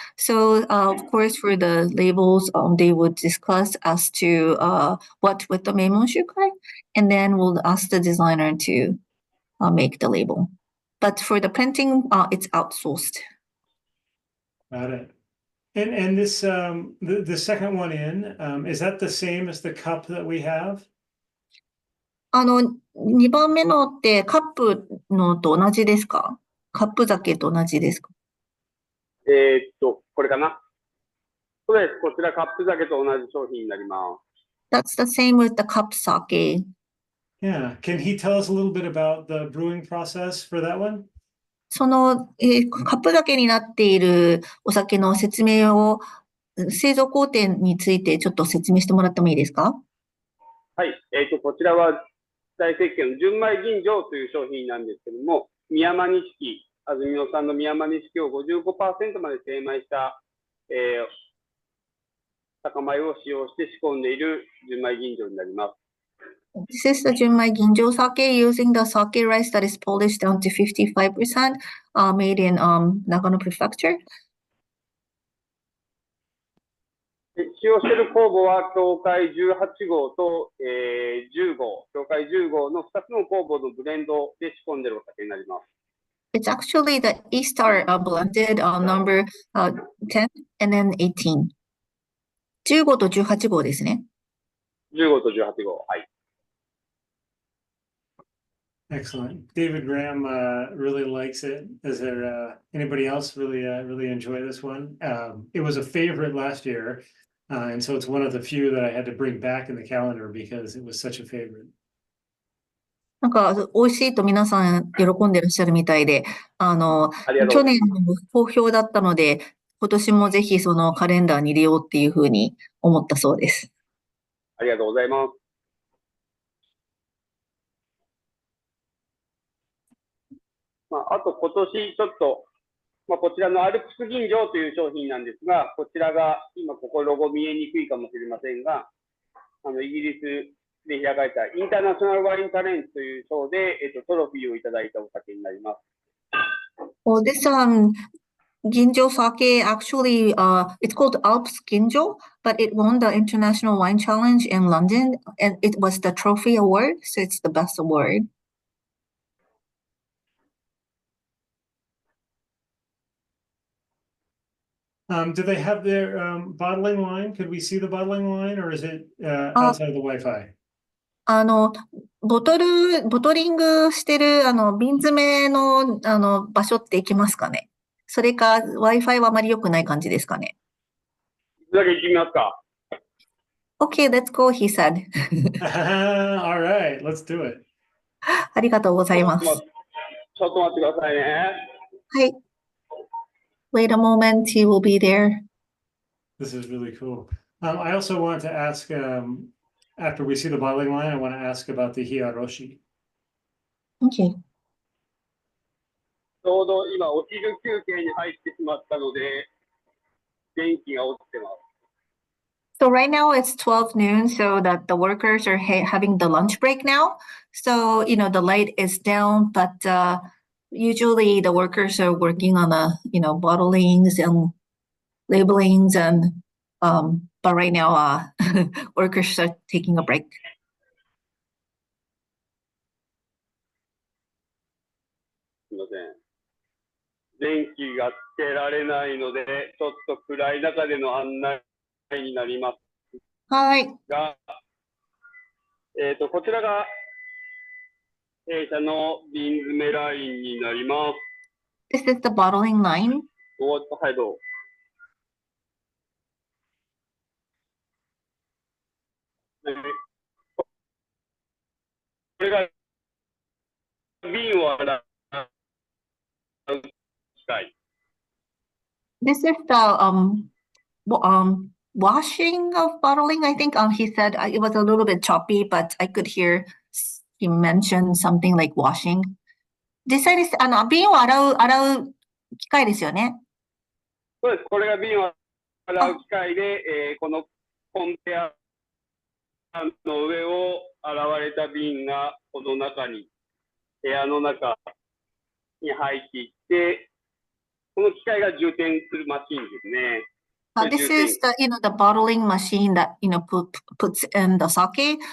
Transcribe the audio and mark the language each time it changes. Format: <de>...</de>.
<en>So, of course, for the labels, they would discuss as to what with the Meimon Shukai, and then we'll ask the designer to make the label. But for the printing, it's outsourced. Got it. And this the second one in, is that the same as the cup that we have?</en> <ja>2番目のってカップのと同じですか？カップ酒と同じですか？これかな。そうです。こちらカップ酒と同じ商品になります。</ja> <en>That's the same with the cup sake. Yeah. Can he tell us a little bit about the brewing process for that one?</en> <ja>その、カップ酒になっているお酒の説明を、製造工程についてちょっと説明してもらってもいいですか？はい。こちらは大設計の純米吟醸という商品なんですけども、宮間錦、安曇野産の宮間錦を 55% まで精米した、酒米を使用して仕込んでいる純米吟醸になります。</ja> <en>This is the Junmai Ginjo sake using the sake rice that is polished down to 55%, made in Nagano Prefecture.</en> <ja>使用している酵母は境界18号と、10号、境界10号の2つの酵母のブレンドで仕込んでいるお酒になります。</ja> <en>It's actually the E-Star blended number 10 and then 18.</en> <ja>15と18号ですね。 15と18号。はい。</ja> <en>Excellent. David Graham really likes it. Is there anybody else really enjoy this one? It was a favorite last year, and so it's one of the few that I had to bring back in the calendar because it was such a favorite.</en> <ja>なんか、美味しいと皆さん喜んでらっしゃるみたいで、去年も好評だったので、今年もぜひそのカレンダーに入れようっていうふうに思ったそうです。ありがとうございます。あと今年ちょっと、こちらのアルプス吟醸という商品なんですが、こちらが今ここロゴ見えにくいかもしれませんが、イギリスで開かれたインターナショナルワインタレントという賞で、トロフィーをいただいたお酒になります。</ja> <en>Well, this Ginjo sake actually, it's called Alps Ginjo, but it won the International Wine Challenge in London, and it was the trophy award, so it's the best award. Do they have their bottling line? Could we see the bottling line, or is it outside of the Wi-Fi?</en> <ja>ボトリングしてる、瓶詰めの、場所って行きますかね？それか、Wi-Fi はあまり良くない感じですかね？いつだけ行ってみますか？</ja> <en>Okay, let's go, he said. All right, let's do it.</en> <ja>ありがとうございます。ちょっと待ってくださいね。はい。</ja> <en>Wait a moment, he will be there. This is really cool. I also want to ask, after we see the bottling line, I want to ask about the hiyaroshi. Okay.</en> <ja>ちょうど今、お昼休憩に入ってしまったので、電気が落ちてます。</ja> <en>So right now it's 12 noon, so that the workers are having the lunch break now. So, the light is down, but usually the workers are working on bottlings and labelings but right now workers are taking a break.</en> <ja>すみません。電気がつけられないので、ちょっと暗い中での案内になりますはい。が、こちらが弊社の瓶詰めラインになります。</ja> <en>This is the bottling line.</en> <ja>はい、どう。これが瓶を洗う機械。</ja> <en>This is the washing of bottling. I think he said it was a little bit choppy, but I could hear he mentioned something like washing.</en> <ja>実際に瓶を洗う機械ですよね。そうです。これが瓶を洗う機械で、このコンベアの上を洗われた瓶がこの中に、部屋の中に入っていって、この機械が充填するマシンですね。</ja> <en>This is the bottling machine that puts in the sake.</en>